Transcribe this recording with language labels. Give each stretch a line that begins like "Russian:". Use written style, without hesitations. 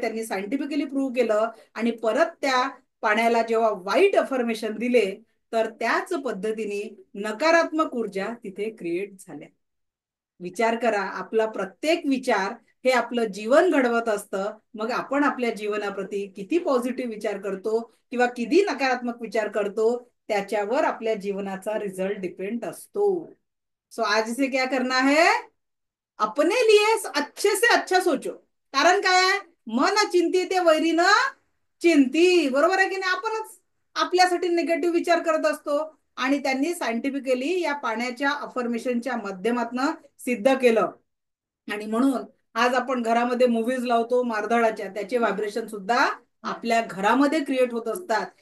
Marathi: त्यांनी scientifically prove केलं. आणि परत त्या पाण्याला जेव्हा वाईट अफर्मेशन दिले, तर त्याच पद्धतीने नकारात्मक ऊर्जा तिथे क्रिएट झाल्या. विचार करा, आपला प्रत्येक विचार हे आपलं जीवन घडवत असतं. मग आपण आपल्या जीवनाप्रती किती पॉझिटिव्ह विचार करतो किंवा किती नकारात्मक विचार करतो, त्याच्यावर आपल्या जीवनाचा रिझल्ट डिपेंड असतो.
Hindi: सो आज से क्या करना है? अपने लिए अच्छे से अच्छा सोचो.
Marathi: कारण काय आहे? मन चिंती ते वैरी न चिंती. बरोबर आहे की नाही? आपणच आपल्यासाठी निगेटिव्ह विचार करत असतो. आणि त्यांनी सायंटिफिकली या पाण्याच्या अफर्मेशनच्या माध्यमातून सिद्ध केलं. आणि म्हणून आज आपण घरामध्ये मूव्हीज लावतो मारधाडाच्या, त्याचे व्हायब्रेशन सुद्धा आपल्या घरामध्ये क्रिएट होत असतात.